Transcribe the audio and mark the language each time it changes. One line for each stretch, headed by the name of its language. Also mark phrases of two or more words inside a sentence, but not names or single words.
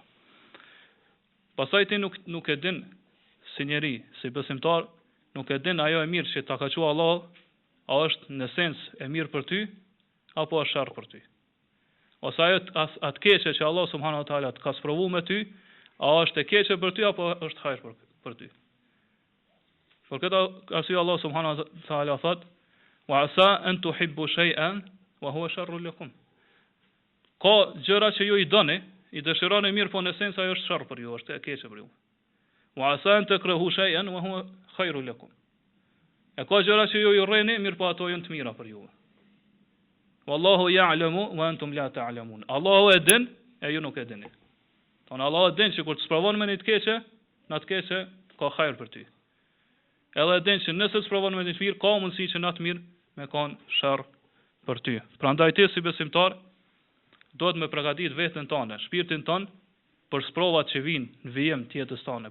Albanian: Pastaj ti nuk e din si njeri, si besimtar, nuk e din ajo e mirë që ta ka thënë Allah, a është në sens e mirë për ty apo është sharr për ty. Ose ajo atë keqe që
Arabic: الله سبحانه وتعالى
Albanian: të ka sprovuar me ty, a është e keqe për ty apo është hajër për ty. Për këtë arsye
Arabic: الله سبحانه وتعالى
Albanian: thot:
Arabic: "وعسى أن تحبوا شيئا وهو شر لكم."
Albanian: Ka gjëra që ju i doni, i dëshironi mirë, po në sens ajo është sharr për ju, është e keqe për ju.
Arabic: وعسى أن تكرهوا شيئا وهو خير لكم.
Albanian: E ka gjëra që ju i urreni, mirë po ato janë të mira për ju.
Arabic: والله يعلم وأنتم لا تعلمون.
Albanian: Allahu e din, e ju nuk e dini. Tonë Allahu e din që kur të sprovon me një të keqe, në të keqe ka hajër për ty. Edhe e din që nëse të sprovon me një të mirë, ka mundësi që në të mirë me kanë sharr për ty. Prandaj ti si besimtar duhet me përgatit veten tënde, shpirtin tënd për sprovat që vijnë në vijim të jetës tënde.